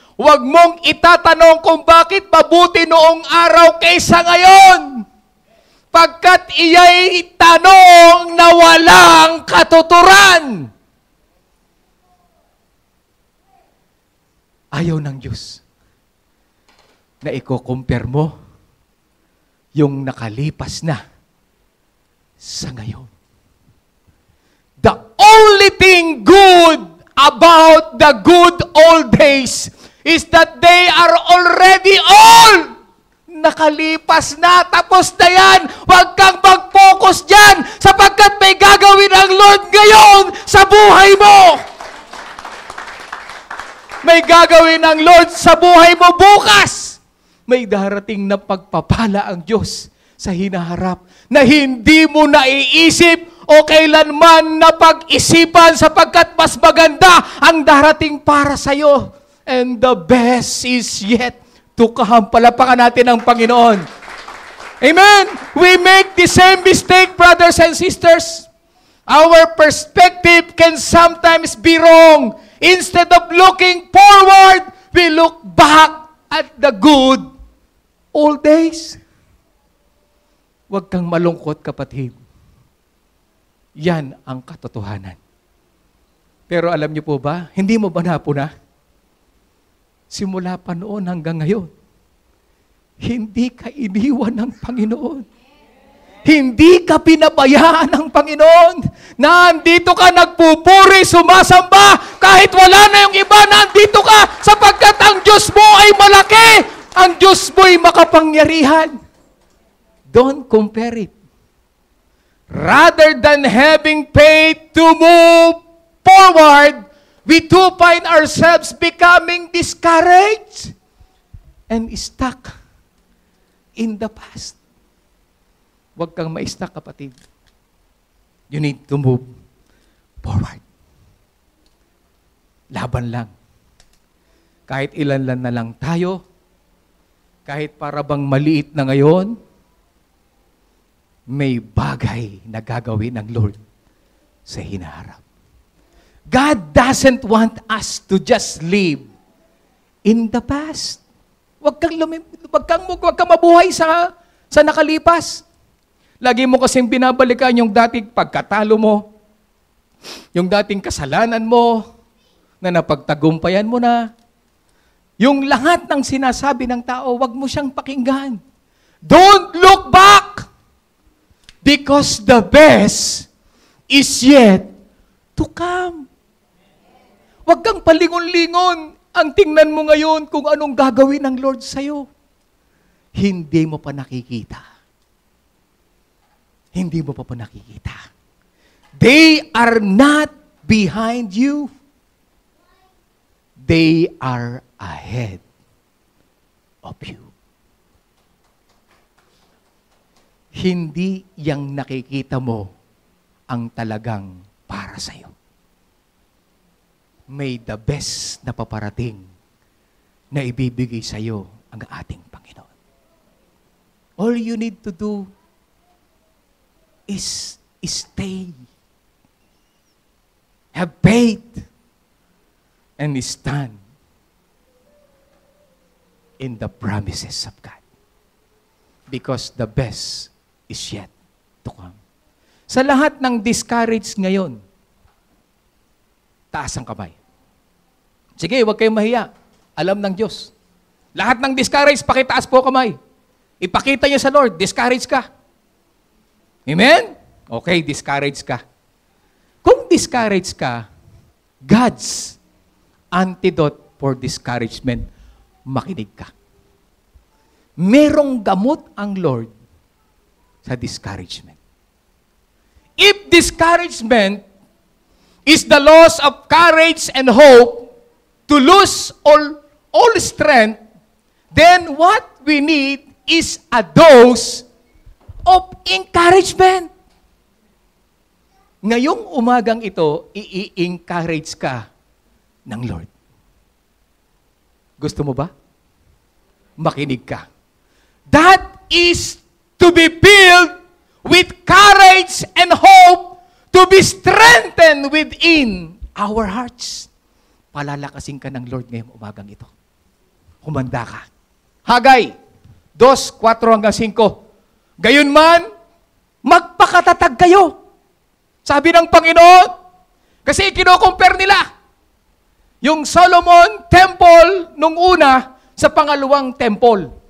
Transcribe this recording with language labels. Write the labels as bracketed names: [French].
[Filipino] Huwag mong itatanong kung bakit mabuti noong araw kaysa ngayon, pagkat iya'y tanong na walang katuturan. Ayaw ng Diyos na i-compare mo yung nakalipas na sa ngayon. [English] The only thing good about the good old days is that they are already old. [Filipino] Nakalipas na, tapos na yan. Huwag kang mag-focus dyan sapagkat may gagawin ang Lord ngayon sa buhay mo. May gagawin ang Lord sa buhay mo bukas. May darating na pagpapala ang Diyos sa hinaharap na hindi mo naiisip o kailanman na pag-isipan sapagkat mas maganda ang darating para sa iyo. [English] And the best is yet to come. [Filipino] Palapakan natin ang Panginoon. Amen. [English] We make the same mistake, brothers and sisters. Our perspective can sometimes be wrong. Instead of looking forward, we look back at the good old days. [Filipino] Huwag kang malungkot, kapatid. Yan ang katotohanan. Pero alam niyo po ba, hindi mo ba napuna? Simula pa noon hanggang ngayon, hindi ka iniwan ng Panginoon. Hindi ka pinabayaan ng Panginoon. Nandito ka nagpupuri, sumasamba, kahit wala na yung iba, nandito ka sapagkat ang Diyos mo ay malaki. Ang Diyos mo'y makapangyarihan. [English] Don't compare it. Rather than having faith to move forward, we do find ourselves becoming discouraged and stuck in the past. [Filipino] Huwag kang ma-stuck, kapatid. [English] You need to move forward. [Filipino] Laban lang. Kahit ilan na lang tayo, kahit para bang maliit na ngayon, may bagay na gagawin ng Lord sa hinaharap. [English] God doesn't want us to just live in the past. [Filipino] Huwag kang mabuhay sa nakalipas. Lagi mo kasing binabalikan yung dating pagkatalo mo, yung dating kasalanan mo, na napagtagumpayan mo na. Yung lahat ng sinasabi ng tao, wag mo siyang pakinggan. [English] Don't look back! Because the best is yet to come. [Filipino] Wag kang palingon-lingon. Ang tingnan mo ngayon kung anong gagawin ng Lord sa'yo. Hindi mo pa nakikita. Hindi mo pa nakikita. [English] They are not behind you. They are ahead of you. [Filipino] Hindi yang nakikita mo ang talagang para sa'yo. May the best na paparating na ibibigay sa'yo ang ating Panginoon. [English] All you need to do is stay. Have faith. And stand in the promises of God. Because the best is yet to come. [Filipino] Sa lahat ng discouraged ngayon, taas ang kamay. Sige, huwag kayong mahiya. Alam ng Diyos. Lahat ng discouraged, pakitaas po kamay. Ipakita niyo sa Lord, discouraged ka. Amen? Okay, discouraged ka. Kung discouraged ka, [English] God's antidote for discouragement, [Filipino] makinig ka. Merong gamot ang Lord sa discouragement. [English] If discouragement is the loss of courage and hope to lose all strength, then what we need is a dose of encouragement. [Filipino] Ngayong umagang ito, i-encourage ka ng Lord. Gusto mo ba? Makinig ka. [English] That is to be filled with courage and hope to be strengthened within our hearts. [Filipino] Palalakasin ka ng Lord ngayong umagang ito. Humanda ka. Hagay 2:4-5. Gayunman, magpakatatag kayo. Sabi ng Panginoon, kasi kino-compare nila yung Solomon Temple nung una sa pangalawang temple.